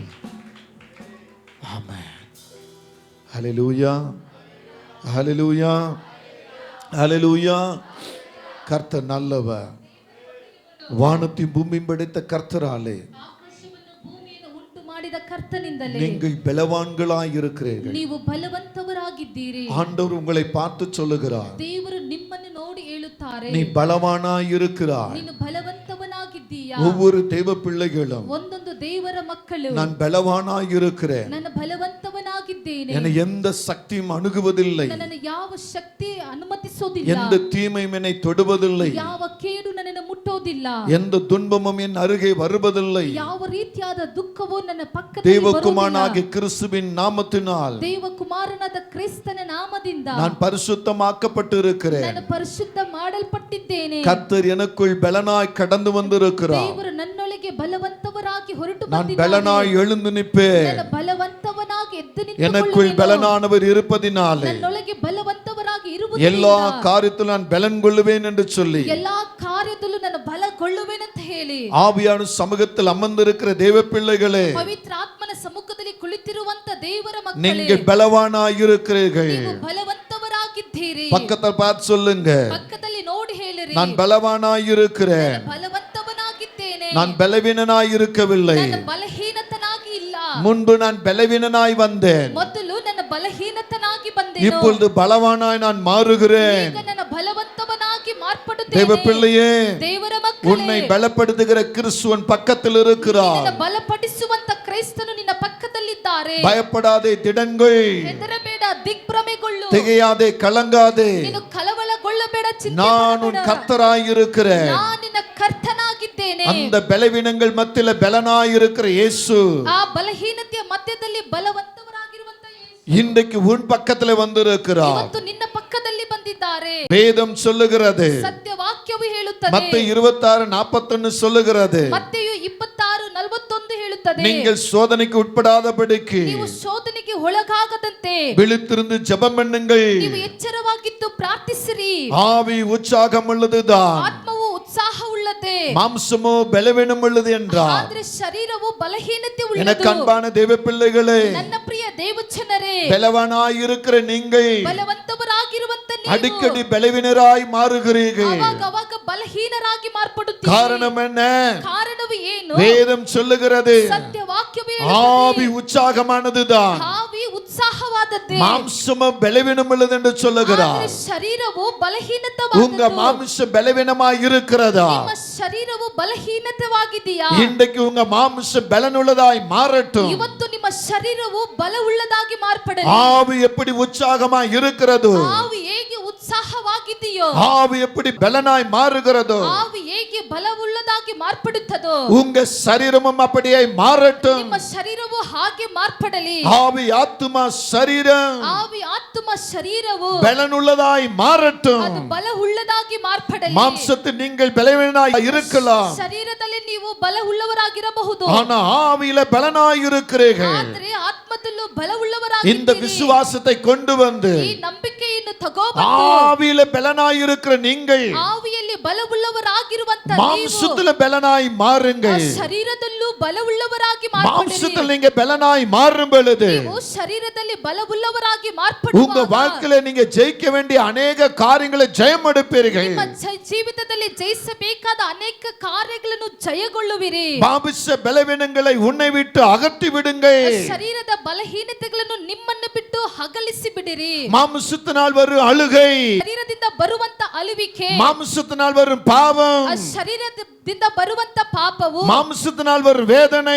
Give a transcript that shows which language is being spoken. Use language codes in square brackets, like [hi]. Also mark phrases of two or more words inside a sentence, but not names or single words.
[ta] ஆமென். ஹல்லேலூயா ஹல்லேலூயா ஹல்லேலூயா. கர்த்தர் நல்லவர். வானத்தையும் பூமியும் படைத்த கர்த்தராலே நீங்கள் பலவான்களாய் இருக்கிறீர்கள். [kn] ನೀವು ಬಲವಂತವರಾಗಿದ್ದೀರಿ. [ta] ஆண்டவர் உங்களை பார்த்து சொல்லுகிறார், [kn] ದೇವರು ನಿಮ್ಮನ್ನು ನೋಡಿ ಹೇಳುತ್ತಾರೆ, [ta] நீ பலவானாய் இருக்கிறாய். [kn] ನೀನು ಬಲವಂತವನಾಗಿದ್ದೀಯಾ. [ta] ஒவ்வொரு தேவ பிள்ளைகளும் [kn] ಒಂದೊಂದು ದೇವರ ಮಕ್ಕಳು [ta] நான் பலவானாய் இருக்கிறேன், [kn] ನಾನು ಬಲವಂತವನಾಗಿದ್ದೇನೆ, [ta] என்னை எந்த சக்தியும் அணுகுவதில்லை, [kn] ನನ್ನನ್ನು ಯಾವ ಶಕ್ತಿ ಅನುಮತಿಸೋದಿಲ್ಲ, [ta] எந்த தீமையும் என்னை தொடுவதில்லை, [kn] ಯಾವ ಕೇಡು ನನ್ನನ್ನು ಮುಟ್ಟೋದಿಲ್ಲ, [ta] எந்த துன்பமும் என் அருகே வருவதில்லை. [kn] ಯಾವ ರೀತಿಯಾದ ದುಃಖವು ನನ್ನ ಪಕ್ಕದಲ್ಲಿ [ta] தேவகுமாரனாகிய கிறிஸ்துவின் நாமத்தினால், [kn] ದೇವಕುಮಾರನಾದ ಕ್ರಿಸ್ತನ ನಾಮದಿಂದ [ta] நான் பரிசுத்தமாக்கப்பட்டு இருக்கிறேன். [kn] ನಾನು ಪರಿಶುದ್ಧ ಮಾಡಲ್ಪಟ್ಟಿದ್ದೇನೆ. [ta] கர்த்தர் எனக்குள் பலனாய் கடந்து வந்திருக்கிறார். [kn] ದೇವರು ನನ್ನೊಳಗೆ ಬಲವಂತವರಾಗಿ ಹೊರಟು [ta] நான் [kn] ಬಂದಿದ್ದಾನೆ. [ta] பலனாய் எழுந்து நிற்பேன். [kn] ನಾನು ಬಲವಂತವನಾಗಿ ಎದ್ದು [ta] எனக்குள் [kn] ನಿಂತುಕೊಳ್ಳುವೆನು. [ta] பலனானவர் இருப்பதினாலே [kn] ನನ್ನೊಳಗೆ ಬಲವಂತವರಾಗಿ ಇರುವುದರಿಂದ [ta] எல்லா காரியத்திலும் நான் பலன் கொள்ளுவேன் என்று சொல்லி [kn] ಎಲ್ಲಾ ಕಾರ್ಯದಲ್ಲೂ ನಾನು ಬಲಗೊಳ್ಳುವೆನಂತ ಹೇಳಿ [ta] ஆவியான சமூகத்தில் அமர்ந்திருக்கிற தேவ பிள்ளைகளே, [kn] ಪವಿತ್ರ ಆತ್ಮನ ಸಮ್ಮುಖದಲ್ಲಿ ಕುಳಿತಿರುವಂತ ದೇವರ ಮಕ್ಕಳೇ, [ta] நீங்கள் பலவானாய் இருக்கிறீர்கள். [kn] ನೀವು ಬಲವಂತವರಾಗಿದ್ದೀರಿ. [ta] பக்கத்தில் பார்த்து சொல்லுங்க, [kn] ಪಕ್ಕದಲ್ಲಿ ನೋಡಿ ಹೇಳಿರಿ, [ta] நான் பலவானாய் இருக்கிறேன், [kn] ಬಲವಂತವನಾಗಿದ್ದೇನೆ, [ta] நான் பலவீனனாய் இருக்கவில்லை. [kn] ನಾನು ಬಲಹೀನತನಾಗಿ ಇಲ್ಲ. [ta] முன்பு நான் பலவீனனாய் வந்தேன், [kn] ಮೊದಲು ನನ್ನ ಬಲಹೀನತನಾಗಿ ಬಂದೆನು, [ta] இப்பொழுது பலவானாய் நான் மாறுகிறேன். [kn] ಈಗ ನನ್ನ ಬಲವಂತವನಾಗಿ [ta] தேவ [kn] ಮಾರ್ಪಡುತ್ತೇನೆ. [ta] பிள்ளையே, [kn] ದೇವರ [ta] உன்னை [kn] ಮಕ್ಕಳೇ, [ta] பலப்படுத்துகிற கிறிஸ்துவன் பக்கத்தில் இருக்கிறார். [kn] ನಿನ್ನನ್ನು ಬಲಪಡಿಸುವಂತ ಕ್ರೈಸ್ತನು ನಿನ್ನ ಪಕ್ಕದಲ್ಲಿದ್ದಾರೆ. [ta] பயப்படாதே, திடன்கொள், [kn] ಹೆದರಬೇಡ, ದಿಗ್ಭ್ರಮೆಗೊಳ್ಳು, [ta] திகையாதே, கலங்காதே. [kn] ನೀನು ಕಳವಳಗೊಳ್ಳಬೇಡ, ಚಿಂತೆ [ta] நான் உன் [kn] ಮಾಡಬೇಡ. [ta] கர்த்தராய் இருக்கிறேன். [kn] ನಾನು ನಿನ್ನ ಕರ್ತನಾಗಿದ್ದೇನೆ. [ta] அந்த பலவீனங்கள் மத்தியில பலனாய் இருக்கிற இயேசு [kn] ಆ ಬಲಹೀನತೆಯ ಮಧ್ಯದಲ್ಲಿ ಬಲವಂತವರಾಗಿರುವಂತ ಯೇಸು [ta] இன்றைக்கு உன் பக்கத்துல வந்திருக்கிறார். [kn] ಇವತ್ತು ನಿನ್ನ ಪಕ್ಕದಲ್ಲಿ ಬಂದಿದ್ದಾರೆ. [ta] வேதம் சொல்லுகிறது, [kn] ಸತ್ಯವಾಕ್ಯವು ಹೇಳುತ್ತದೆ, [ta] மத்தேயு 26:41 சொல்லுகிறது, [kn] ಮತ್ತೆಯು 26:41 ಹೇಳುತ್ತದೆ, [ta] நீங்கள் சோதனைக்கு உட்படாதபடிக்கு [kn] ನೀವು ಶೋಧನೆಗೆ ಒಳಗಾಗದಂತೆ [ta] விழித்திருந்து ஜெபம் பண்ணுங்கள். [kn] ನೀವು ಎಚ್ಚರವಾಗಿದ್ದು ಪ್ರಾರ್ಥಿಸಿರಿ. [ta] ஆவி உற்சாகம் உள்ளதுதான், [kn] ಆತ್ಮವು ಉತ್ಸಾಹವುಳ್ಳದೆ, [ta] மாம்சமோ பலவீனம் உள்ளது என்றார். [kn] ಆದರೆ ಶರೀರವು ಬಲಹೀನತೆ [ta] எனக்கு [kn] ಉಳ್ಳದು. [ta] அன்பான தேவ பிள்ளைகளே, [kn] ನನ್ನ ಪ್ರಿಯ ದೇವಜನರೇ, [ta] பலவானாய் இருக்கிற நீங்கள் [kn] ಬಲವಂತವರಾಗಿರುವಂತ ನೀವು [ta] அடிக்கடி பலவீனராய் மாறுகிறீர்கள். [kn] ಅವಾಗ ಬಲಹೀನರಾಗಿ ಮಾರ್ಪಡುತ್ತೀರಿ. [ta] காரணம் என்ன? [kn] ಕಾರಣವು ಏನು? [ta] வேதம் சொல்லுகிறது, [kn] ಸತ್ಯ ವಾಕ್ಯವೇ [ta] ஆவி உற்சாகமானதுதான், [kn] ಆವಿ ಉತ್ಸಾಹವಾದದ್ದೇ, [ta] மாம்சமோ பலவீனம் உள்ளது என்று சொல்லுகிறார். [kn] ಆದರೆ ಶರೀರವು [ta] உங்க [kn] ಬಲಹೀನತವಾದದ್ದು. [ta] மாம்சம் பலவீனமாய் இருக்கிறதா? [kn] ನಿಮ್ಮ ಶರೀರವು ಬಲಹೀನತವಾಗಿದೆಯಾ? [ta] இன்றைக்கு உங்க மாம்சம் பலனுள்ளதாய் மாறட்டும். [kn] ಇವತ್ತು ನಿಮ್ಮ ಶರೀರವು ಬಲವುಳ್ಳದಾಗಿ ಮಾರ್ಪಡಲಿ. [ta] ஆவி எப்படி உற்சாகமாய் இருக்கிறதோ, [kn] ಆವಿ ಹೇಗೆ ಉತ್ಸಾಹವಾಗಿದೆಯೋ, [ta] ஆவி எப்படி பலனாய் மாறுகிறதோ, [kn] ಆವಿ ಹೇಗೆ ಬಲವುಳ್ಳದಾಗಿ ಮಾರ್ಪಡುತ್ತದೋ, [ta] உங்க சரீரமும் அப்படியே மாறட்டும். [kn] ನಿಮ್ಮ ಶರೀರವು ಹಾಗೆ ಮಾರ್ಪಡಲಿ. [ta] ஆவி ஆத்துமா சரீரம் [kn] ಆವಿ ಆತ್ಮ ಶರೀರವು [ta] பலனுள்ளதாய் மாறட்டும். [kn] ಅದು ಬಲವುಳ್ಳದಾಗಿ ಮಾರ್ಪಡಲಿ. [ta] மாம்சத்தில் நீங்கள் பலவீனாய் இருக்கலாம், [kn] ಶರೀರದಲ್ಲಿ ನೀವು ಬಲವುಳ್ಳವರಾಗಿರಬಹುದು, [ta] ஆனா ஆவியில பலனாய் இருக்கிறீர்கள். [kn] ಆದರೆ ಆತ್ಮದಲ್ಲೂ [ta] இந்த [kn] ಬಲವುಳ್ಳವರಾಗಿದ್ದೀರಿ. [ta] விசுவாசத்தை கொண்டு வந்து [kn] ಈ ನಂಬಿಕೆಯನ್ನು ತಗೋಬಂದು [ta] ஆவியில பலனாய் இருக்கிற நீங்கள் [kn] ಆವಿಯಲ್ಲಿ ಬಲವುಳ್ಳವರಾಗಿರುವಂತ ನೀವು [ta] மாம்சத்துல பலனாய் மாறுங்கள். [kn] ಶರೀರದಲ್ಲೂ ಬಲವುಳ್ಳವರಾಗಿ ಮಾರ್ಪಡಿರಿ. [ta] மாம்சத்தில் நீங்க பலனாய் மாறும் பொழுது [kn] ನೀವು ಶರೀರದಲ್ಲಿ ಬಲವುಳ್ಳವರಾಗಿ [ta] உங்க [kn] ಮಾರ್ಪಡುವಾಗ [ta] வாழ்க்கையில நீங்க ஜெயிக்க வேண்டிய அநேக காரியங்களை ஜெயம் எடுப்பீர்கள். [kn] ನಿಮ್ಮ ಜೀವಿತದಲ್ಲಿ ಜಯಿಸಬೇಕಾದ ಅನೇಕ ಕಾರ್ಯಗಳನ್ನು ಜಯಗೊಳ್ಳುವಿರಿ. [ta] மாம்ச பலவீனங்களை உன்னை விட்டு அகற்றி விடுங்கள். [kn] ಶರೀರದ ಬಲಹೀನತೆಗಳನ್ನು ನಿಮ್ಮನ್ನು ಬಿಟ್ಟು ಅಗಲಿಸಿ ಬಿಡಿರಿ. [ta] மாம்சத்தினால் வரும் அழுகை, [kn] ಶರೀರದಿಂದ ಬರುವಂತ ಅಳುವಿಕೆ, [ta] மாம்சத்தினால் வரும் பாவம், [kn] ಶರೀರದಿಂದ ಬರುವಂತ ಪಾಪವು, [ta] மாம்சத்தினால் வரும் வேதனை,